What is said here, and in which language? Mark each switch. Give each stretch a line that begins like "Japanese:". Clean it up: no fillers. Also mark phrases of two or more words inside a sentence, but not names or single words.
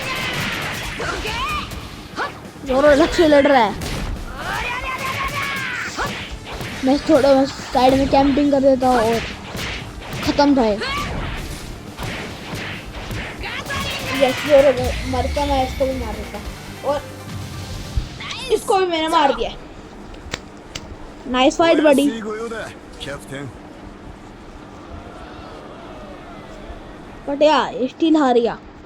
Hindi: जोरो अलग से लड़ रहा है, मैं थोड़ा बस साइड में कैंपिंग कर देता हूँ और खत्म था। यस जोरो मरता, मैं इसको भी मार देता और इसको भी मैंने मार दिया।
English: nice fight buddy.
Japanese: いい御用だキャプテン
Hindi: बट यार स्टील हार गया।